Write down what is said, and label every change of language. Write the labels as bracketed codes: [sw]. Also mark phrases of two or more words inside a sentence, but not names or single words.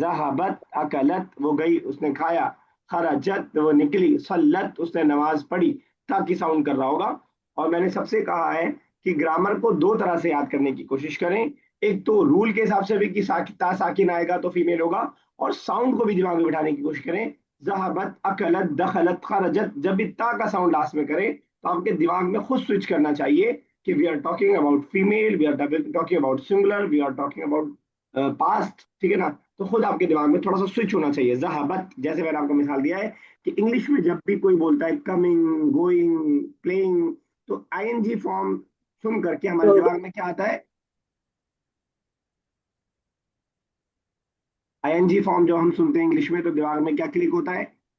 [ar] ذهبت، أكلت, [hi] वो गई उसने खाया। खरजत, वो निकली। सल्लत, उसने नमाज पढ़ी। ताकि साउंड कर रहा होगा। और मैंने सबसे कहा है कि ग्रामर को दो तरह से याद करने की कोशिश करें। एक तो रूल के हिसाब से भी कि [ar] تاء ساكن [hi] आएगा तो फीमेल होगा, और साउंड को भी दिमाग में बिठाने की कोशिश करें। [ar] ذهبت، أكلت، دخلت، خرجت, [hi] जब भी ता का साउंड लास्ट में करें तो आपके दिमाग में खुद स्विच करना चाहिए कि [en] we are talking about female, we are talking about singular, we are talking about past, [hi] ठीक है ना? तो खुद आपके दिमाग में थोड़ा सा स्विच होना चाहिए। जहाबत, जैसे मैंने आपको मिसाल दिया है कि इंग्लिश में जब भी कोई बोलता है [en] coming, going, playing, [hi] तो [en] ING form [hi] सुन करके हमारे दिमाग में क्या आता है? [en] ING form [hi] जो हम सुनते हैं इंग्लिश में, तो दिमाग में क्या क्लिक होता है?